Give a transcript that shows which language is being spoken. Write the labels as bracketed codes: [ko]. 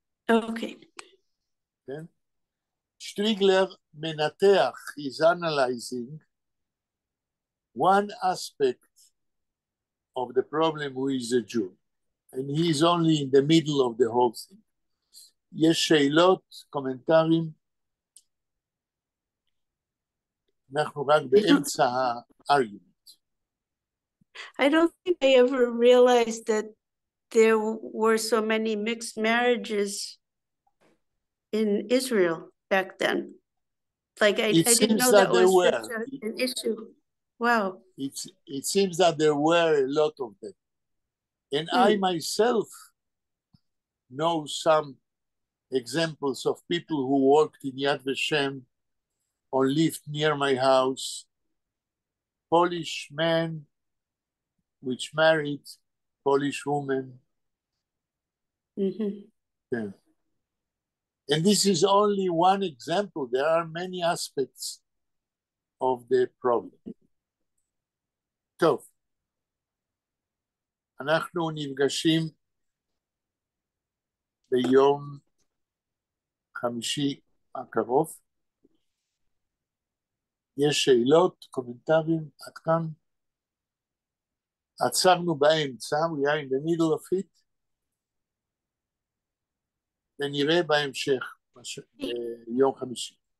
[en] Okay. [he] כן? שטריגלר מנתח, [en] he's analyzing one aspect of the problem who is a Jew, and he's only in the middle of the whole thing. [he] יש שאלות, קומנטרים, אנחנו רק באמצע ה-argument. [en] I don't think I ever realized that there were so many mixed marriages in Israel back then. Like I didn't know that was such an issue. Wow. It seems that there were a lot of them. And I myself know some examples of people who worked in Yad Vashem or lived near my house. Polish men which married Polish women. Yeah. And this is only one example. There are many aspects of the problem. [he] טוב, אנחנו נפגשים ביום חמישי הקרוב. יש שאלות, קומנטרים, עד כאן. עצרנו באמצע, [en] we are in the middle of it, [he] ונראה בהמשך ביום חמישי.